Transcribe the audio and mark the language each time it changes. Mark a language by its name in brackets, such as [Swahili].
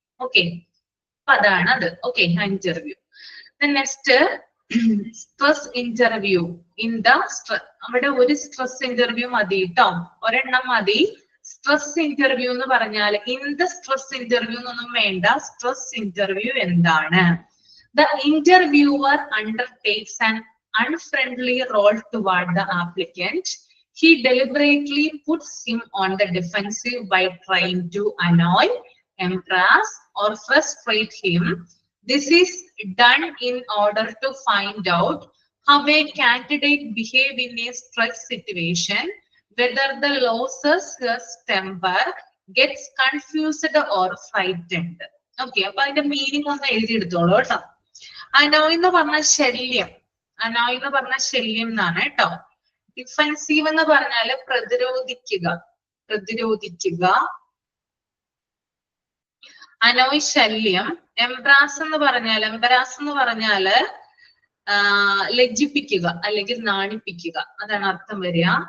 [Malayalam] Okay, അപ്പൊ അതാണ് അത്. Okay, interview. Next stress interview. അവിടെ ഒരു സ്ട്രെസ് ഇന്റർവ്യൂ മതി കേട്ടോ, ഒരെണ്ണം മതി. സ്ട്രെസ് ഇന്റർവ്യൂ എന്ന് പറഞ്ഞാൽ [English] in the stress interview [Malayalam] എന്നൊന്നും വേണ്ട. സ്ട്രെസ് ഇന്റർവ്യൂ എന്താണ്? [English] The interviewer undertakes an unfriendly role toward the applicant. He deliberately puts him on the defensive by trying to annoy, embarrass, or frustrate him. This is done in order to find out how a candidate behaves in a stress situation, whether the loses his temper, gets confused or frightened. [Malayalam] Okay, അപ്പൊ അതിന്റെ meaning ഒന്ന് എഴുതിയെടുത്തോളൂ കേട്ടോ. Annoy എന്ന് പറഞ്ഞ ശല്യം, annoy എന്ന് പറഞ്ഞ ശല്യം എന്നാണ് കേട്ടോ. ഡിഫെൻസീവ് എന്ന് പറഞ്ഞാല് പ്രതിരോധിക്കുക, പ്രതിരോധിക്കുക. അനോയ് ശല്യം. എംബ്രാസ് എന്ന് പറഞ്ഞാല് ലജ്ജിപ്പിക്കുക അല്ലെങ്കിൽ നാണിപ്പിക്കുക, അതാണ് അർത്ഥം വരിക.